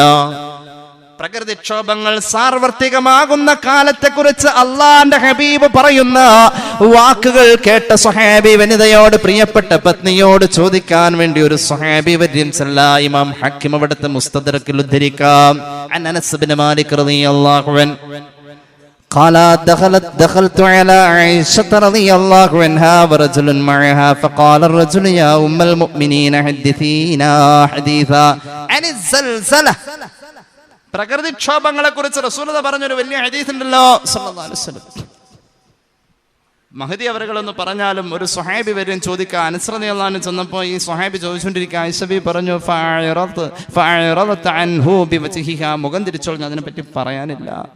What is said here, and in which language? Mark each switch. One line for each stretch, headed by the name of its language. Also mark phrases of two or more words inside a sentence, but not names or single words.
Malayalam: പ്രകൃതിക്ഷോഭങ്ങൾ സാർവത്രികമാകുന്ന കാലത്തെക്കുറിച്ച് അള്ളാന്റെ ഹബീബ് പറയുന്ന വാക്കുകൾ കേട്ട സ്വഹാബി വനിതയോട്, പ്രിയപ്പെട്ട പത്നിയോട് ചോദിക്കാൻ വേണ്ടി ഒരു സ്വഹാബി വര്യൻ ഇമാം ഹക്കീം അവിടുത്തെ മുസ്തദ്റക്കിൽ ഉദ്ധരിക്കാം.
Arabic: അനസ് ഇബ്നു മാലിക് رضي الله عنه قال دخلت على عائشة رضي الله عنها ورجل معها فقال الرجل يا أم المؤمنين حدثينا حديثا عن الزلزلة.
Malayalam: പ്രകൃതിക്ഷോഭങ്ങളെ കുറിച്ച് റസൂലുള്ളാഹി പറഞ്ഞൊരു വലിയ ഹദീസ് ഉണ്ടല്ലോ
Arabic: صلى الله عليه وسلم.
Malayalam: മഹദി അവരുകളെന്ന് പറഞ്ഞാലും ഒരു സ്വഹാബി വരും ചോദിക്കാൻ. അനസ്
Arabic: رضي الله عنه
Malayalam: ചെന്നപ്പോൾ ഈ സ്വഹാബി ചോദിച്ചുകൊണ്ടിരിക്കുക. ആയിഷ ബി പറഞ്ഞു,
Arabic: فأعرضت عنه بوجهها,
Malayalam: മുഖം തിരിച്ചോളഞ്ഞു, അതിനെപ്പറ്റി പറയാനില്ല.